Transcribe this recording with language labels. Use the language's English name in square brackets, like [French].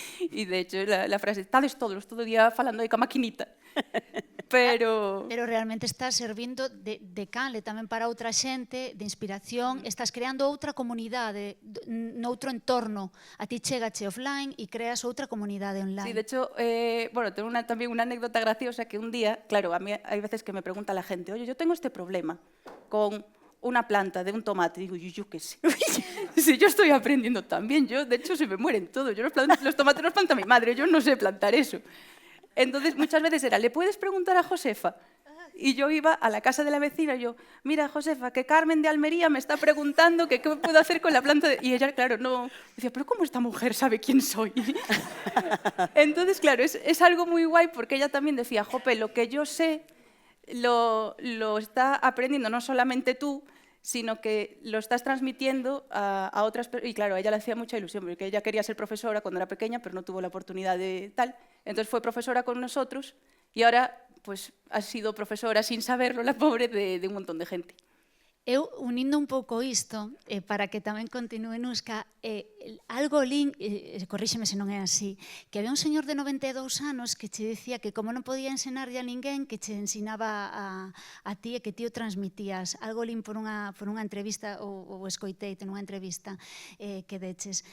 [Spanish] Y de hecho la frase, [Galician] estades todos todo o día falando aí ca maquinita. Pero realmente estás servindo de canle tamén para outra xente, de inspiración, estás creando outra comunidade noutro entorno. A ti chegache offline e creas outra comunidade online. [Spanish] Sí, de hecho, bueno, tengo también una anécdota graciosa que un día, claro, a mí hay veces que me pregunta la gente, oye, yo tengo este problema con una planta de un tomate. Digo, yo qué sé. Si yo estoy aprendiendo también, yo, de hecho, se me mueren todos. Yo los tomates los planta mi madre, yo no sé plantar eso. Entonces, muchas veces era, ¿le puedes preguntar a Josefa? y yo iba a la casa de la vecina y yo, mira, Josefa, que Carmen de Almería me está preguntando que qué puedo hacer con la planta de... Y ella, claro, no... Decía, pero ¿cómo esta mujer sabe quién soy? Entonces, claro, es algo muy guay porque ella también decía, jope, lo que yo sé lo está aprendiendo no solamente tú, sino que lo estás transmitiendo a otras personas. Y claro, a ella le hacía mucha ilusión, porque ella quería ser profesora cuando era pequeña, pero no tuvo la oportunidad de tal. Entonces fue profesora con nosotros y ahora pues ha sido profesora sin saberlo, la pobre, de un montón de gente. [Galician] Eu, unindo un pouco isto, para que tamén continue Nusca, algo lin, corríxeme se non é así, que había un señor de 92 anos que che dicía que como non podía ensinarlle a ninguén, que che ensinaba a ti e que ti o transmitías. Algo lin por unha entrevista, ou escoiteite nunha entrevista que deches.